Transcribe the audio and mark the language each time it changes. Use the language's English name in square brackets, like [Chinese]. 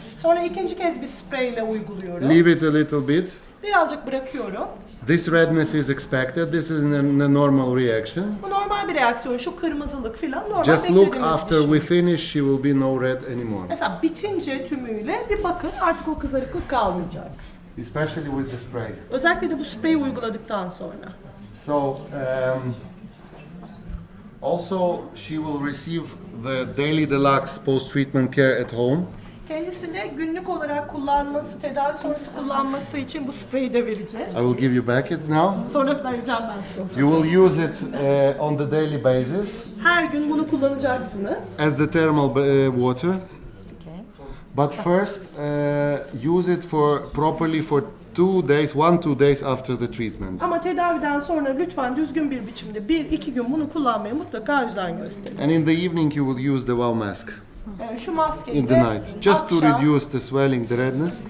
[Turkish] Sonra ikinci kez bir spreyle uyguluyorum. [English] Leave it a little bit. [Turkish] Birazcık bırakıyorum. [English] This redness is expected. This is a normal reaction. [Turkish] Bu normal bir reaksiyon. Şu kırmızılık falan normal [English] Just look [Turkish] beklediğimiz [English] after [Turkish] bir şey. [English] we finish, she will be no red anymore. [Turkish] Mesela bitince tümüyle bir bakın artık o kızarıklık kalmayacak. [English] Especially with the spray. [Turkish] Özellikle de bu spreyi uyguladıktan sonra. [English] So, also she will receive the daily deluxe post-treatment care at home. [Turkish] Kendisine günlük olarak kullanması, tedavi sonrası kullanması için bu spreyi de vereceğiz. [English] I will give you back it now. [Turkish] Sonra vereceğim ben size. [English] You will use it on the daily basis [Turkish] Her gün bunu kullanacaksınız. [English] as the thermal water. But first, use it properly for 2 days, 1-2 days after the treatment. [Turkish] Ama tedaviden sonra lütfen düzgün bir biçimde 1-2 gün bunu kullanmaya mutlaka özen gösterin. [English] And in the evening, you will use the wow mask [Turkish] Şu maskeyi [English] in the [Turkish] de [English] night, just to [Turkish] akşam [English] reduce the swelling, the redness.